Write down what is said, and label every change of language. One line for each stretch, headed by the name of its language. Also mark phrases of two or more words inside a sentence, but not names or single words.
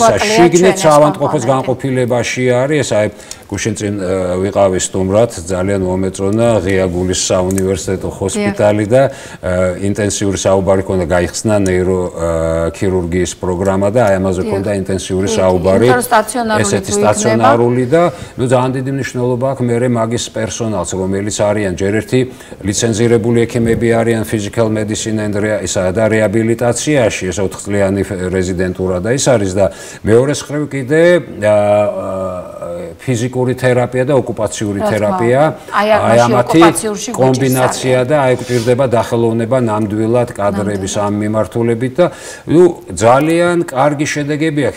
Georgian: შიგნით საავადმყოფოს განყოფილებაში არის, ეს აი გუშინ წინ ვიყავი სტუმრად, ძალიან მომეწონა ღია გულის საუნივერსიტეტო ჰოსპიტალი და ინტენსიური საუბარი ქონდა გაიხსნა ნეიროქირურგიის პროგრამა და აი ამაზე ქონდა ინტენსიური საუბარი. ესეთი სტაციონარული და ნუ ძალიან დიდი მნიშვნელობა აქვს მერე მაგის პერსონალს, რომელიც არიან ჯერ ერთი ლიცენზირებული ექიმები არიან
English: physical medicine and
Georgian: და რეაბილიტაციაში, ეს 4 წლიანი რეზიდენტურა და ის არის და მეორე მხრივ კიდე ფიზიკური თერაპია და ოკუპაციური თერაპია, აი ამათი კომბინაცია და აი გვჭირდება დახელოვნება ნამდვილად კადრების ამ მიმართულებით და ნუ ძალიან კარგი შედეგები აქვს.